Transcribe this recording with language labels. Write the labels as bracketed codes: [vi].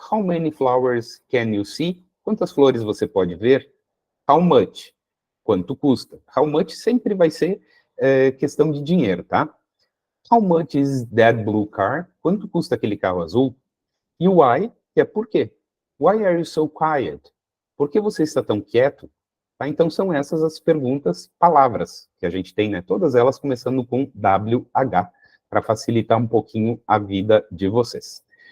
[en] How many flowers can you see? [pt] Quantas flores você pode ver? [en] How much? [pt] Quanto custa? How much sempre vai ser questão de dinheiro, tá? [en] How much is that blue car? [pt] Quanto custa aquele carro azul? E o why, que é por quê? [en] Why are you so quiet? [pt] Por que você está tão quieto? Tá? Então, são essas as perguntas, palavras que a gente tem, né? Todas elas começando com WH, para facilitar um pouquinho a vida de vocês.